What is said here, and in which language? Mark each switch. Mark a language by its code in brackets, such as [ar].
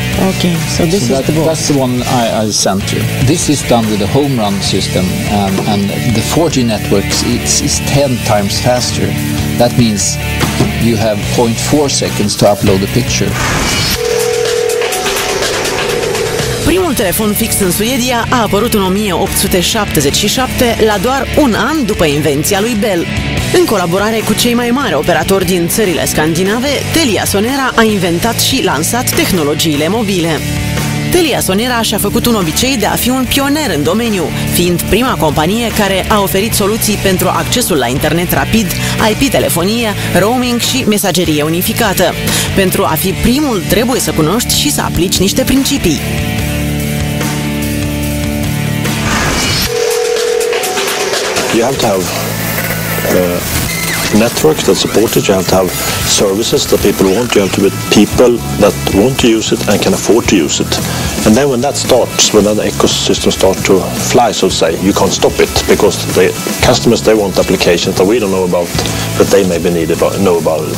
[en] Okay, so this is the book. That's the one I sent you. This is done with a home run system, and the 4G networks, it's 10 times faster. That means you have 0.4 seconds to upload the picture. [ro] Primul telefon fix în Suedia a apărut în 1877, la doar un an după invenția lui Bell. În colaborare cu cei mai mari operatori din țările scandinave, TeliaSonera a inventat și lansat tehnologiile mobile. TeliaSonera și-a făcut un obicei de a fi un pioner în domeniu, fiind prima companie care a oferit soluții pentru accesul la internet rapid, IP-telefonie, roaming și mesagerie unificată. Pentru a fi primul, trebuie să cunoști și să aplici niște principii. [en] You have to have networks that support it. You have to have services that people want. You have to have people that want to use it and can afford to use it. And then when that starts, when that ecosystem starts to fly, so to say, you can't stop it because the customers, they want applications that we don't know about, that they maybe know about.